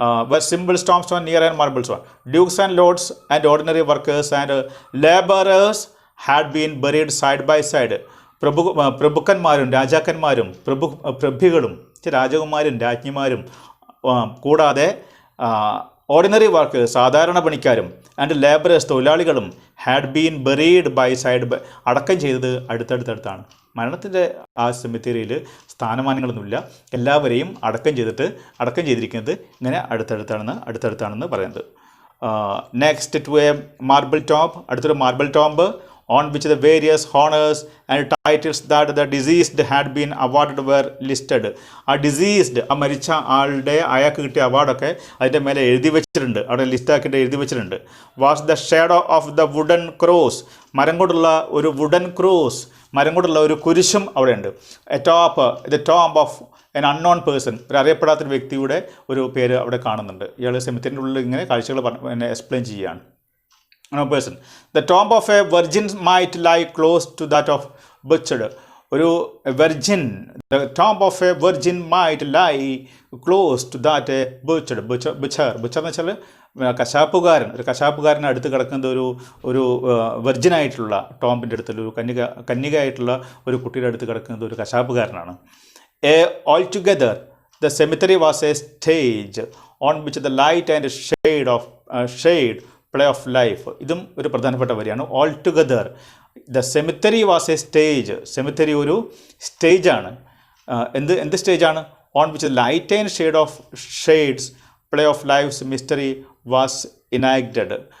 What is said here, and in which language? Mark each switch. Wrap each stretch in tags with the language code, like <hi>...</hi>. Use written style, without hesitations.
<en>Were simple tombstone near and marble stone. Dukes and lords and ordinary workers and laborers had been buried side by side.</en> <ml>പ്രഭുക്കന്മാരും രാജാക്കന്മാരും പ്രഭുകളും രാജകുമാരും രാജ്ഞിമാരും കൂടാതെ</ml> <en>ordinary workers,</en> <ml>സാധാരണ പണിക്കാരും,</ml> <en>and labourers,</en> <ml>തൊഴിലാളികളും</ml> <en>had been buried by side,</en> <ml>അടക്കം ചെയ്തത് അടുത്തടുത്താണ്. മരണത്തിൻ്റെ ആ സെമിത്തേരിയിൽ സ്ഥാനമാനങ്ങളൊന്നുമില്ല. എല്ലാവരെയും അടക്കം ചെയ്തിരിക്കുന്നത് ഇങ്ങനെ അടുത്തടുത്താണെന്ന് പറയുന്നത്.</ml> <en>next to a marble tomb,</en> <ml>അടുത്തൊരു marble tomb</ml> <en>on which the various honors and titles that the deceased had been awarded were listed.</en> <ml>ആ ഡിസീസ്ഡ്, ആ മരിച്ച ആളുടെ അയാൾക്ക് കിട്ടിയ അവാർഡൊക്കെ അതിൻ്റെ മേലെ എഴുതി വെച്ചിട്ടുണ്ട്, അവിടെ ലിസ്റ്റാക്കിയിട്ട് എഴുതി വെച്ചിട്ടുണ്ട്.</ml> <en>was the shadow of the wooden cross,</en> <ml>മരം കൊണ്ടുള്ള ഒരു വുഡൻ ക്രോസ്, മരം കൊണ്ടുള്ള ഒരു കുരിശും അവിടെ ഉണ്ട്.</ml> <en>atop the tomb of an unknown person,</en> <ml>ഒരു അറിയപ്പെടാത്തൊരു വ്യക്തിയുടെ ഒരു പേര് അവിടെ കാണുന്നുണ്ട്. ഇയാൾ സെമിത്തേരിൻ്റെ ഉള്ളിൽ ഇങ്ങനെ കാഴ്ചകൾ എക്സ്പ്ലെയിൻ ചെയ്യുകയാണ്.</ml> <en>No person. The tomb of a virgin might lie close to that of butchered.</en> <ml>ഒരു virgin,</ml> <en>the tomb of a virgin might lie close to that a butchered.</en> <ml>Butcher എന്ന് വെച്ചാൽ കശാപ്പുകാരൻ, ഒരു കശാപ്പുകാരന് അടുത്ത് കിടക്കുന്ന ഒരു വെർജിനായിട്ടുള്ള ടോംബിൻ്റെ അടുത്തുള്ള ഒരു കന്യകയായിട്ടുള്ള ഒരു കുട്ടിയുടെ അടുത്ത് കിടക്കുന്നത് ഒരു കശാപ്പുകാരനാണ്.</ml> <en>Altogether the cemetery was a stage on which the light and shade play of life.</en> <ml>ഇതും ഒരു പ്രധാനപ്പെട്ട വരിയാണ്.</ml> <en>altogether the cemetery was a stage,</en> <ml>സെമിത്തറി ഒരു സ്റ്റേജാണ്. എന്ത് സ്റ്റേജാണ്?</ml> <en>On which light and shades play of life's mystery was enacted.</en>